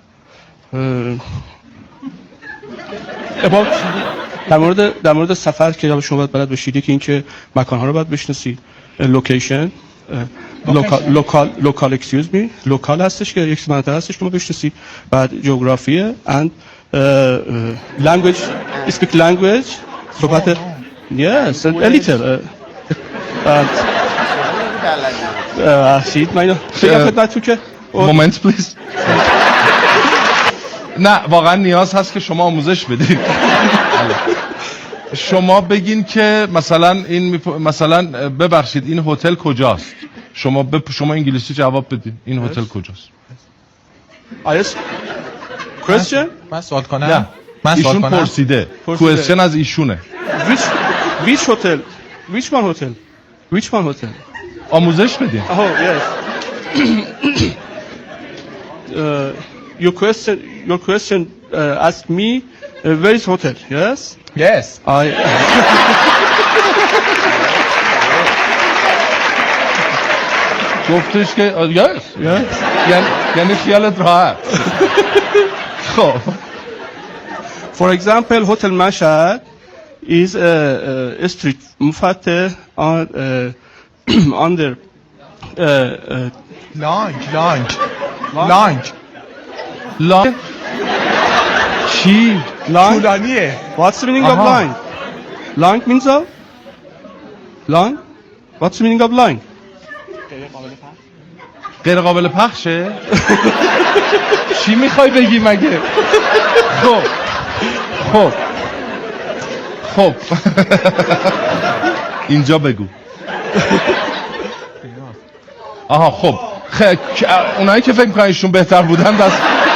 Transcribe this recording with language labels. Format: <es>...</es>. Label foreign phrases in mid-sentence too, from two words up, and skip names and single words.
<fa>در مورد سفر که شما باید بلد باشید که اینکه مکان‌ها رو باید بشناسید، لوکیشن، لوکال</fa> <en>excuse me,</en> <fa>لوکال هستش که یک منطقه هستش که ما بشناسید، بعد جغرافیه</fa> <en>and language، speak language،</en> <fa>صحبت</fa> <en>yes a little</en> <fa>من بگم خدمتتون که</fa> <en>moment please.</en> <fa>نه واقعا نیاز هست که شما آموزش بدید. شما بگین که مثلا این مثلا ببخشید این هتل کجاست، شما انگلیسی جواب بدین این هتل کجاست.</fa> <en>ask question</en> <fa>من سوال کنم؟ نه ایشون پرسیده کوئسچن از ایشونه.</fa> <en>which hotel which one hotel</en> <fa>آموزش بدین.</fa> <en>yes your question ask me where is hotel. Yes I</en> <fa>گفتش که yes یعنی خیالت راحت. خب</fa> <en>for example hotel Mashhad is a street مفتح under</en> <fa>لانگ چی؟ طولانیه.</fa> <en>What's the meaning of line? Line means of? Line? What's the meaning of line?</en> <fa>غیر قابل پخشه؟ چی میخوای بگی مگه؟ خب اینجا بگو. آها خب اونایی که فکر میکنن ایشون بهتر بودن دست</fa>